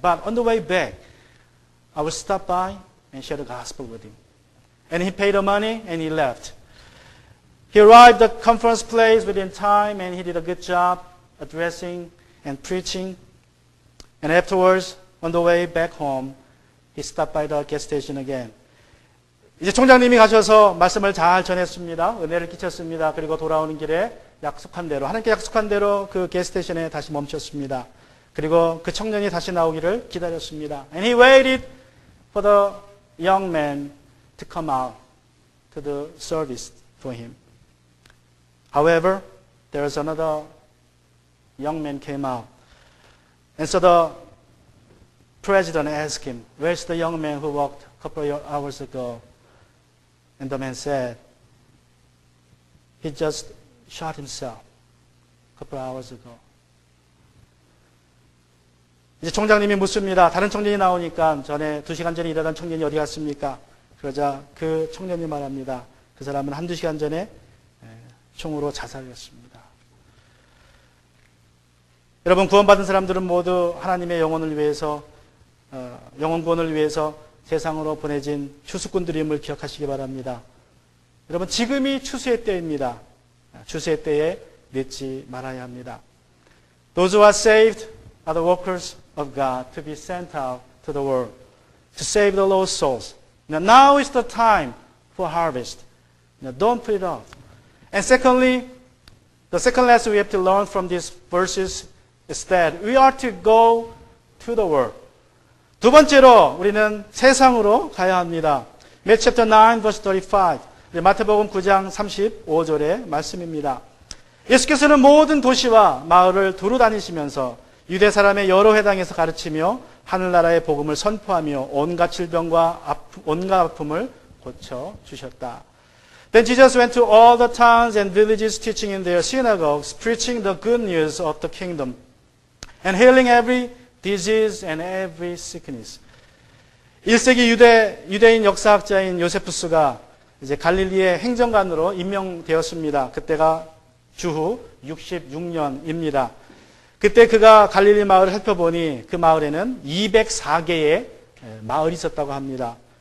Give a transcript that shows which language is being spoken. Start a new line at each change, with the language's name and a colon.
English: But on the way back, I will stop by and share the gospel with him. And he paid the money and he left. He arrived at the conference place within time and he did a good job addressing and preaching. And afterwards, on the way back home, he stopped by the gas station again.
Korean: 이제 총장님이 가셔서 말씀을 잘 전했습니다. 은혜를 끼쳤습니다. 그리고 돌아오는 길에 약속한 대로, 하나님께 약속한 대로 그 게스테이션에 다시 멈췄습니다. 그리고 그 청년이 다시 나오기를 기다렸습니다.
English: And he waited for the young man to come out to the service for him. However, there was another young man came out. And so the president asked him, where's the young man who walked a couple of hours ago? And the man said, he just shot himself a couple of hours ago.
Korean: 이제 총장님이 묻습니다. 다른 청년이 나오니까 전에 2시간 전에 일하던 청년이 어디 갔습니까? 그러자 그 청년이 말합니다. 그 사람은 1-2시간 전에 총으로 자살했습니다. 여러분, 구원받은 사람들은 모두 하나님의 영혼을 위해서, 영혼 구원을 위해서 세상으로 보내진 추수꾼들임을 기억하시기 바랍니다. 여러분, 지금이 추수의 때입니다. 추수의 때에 늦지 말아야 합니다.
English: Those who are saved are the workers of God to be sent out to the world to save the lost souls. Now is the time for harvest. Don't put it off. And secondly, the second lesson we have to learn from these verses is that we are to go to the world.
Korean: 두 번째로 우리는 세상으로 가야 합니다.
English: Matthew chapter 9 verse 35.
Korean: 마태복음 9장 35절의 말씀입니다. 예수께서는 모든 도시와 마을을 두루 다니시면서 유대 사람의 여러 회당에서 가르치며 하늘나라의 복음을 선포하며 온갖 질병과 온갖 아픔을 고쳐 주셨다.
English: Then Jesus went to all the towns and villages teaching in their synagogues, preaching the good news of the kingdom. and healing every disease and every sickness.
Korean: 1세기 유대인 역사학자인 요세푸스가 이제 갈릴리의 행정관으로 임명되었습니다. 그때가 주후 66년입니다. 그때 그가 갈릴리 마을을 살펴보니 그 마을에는 204개의 마을이 있었다고 합니다.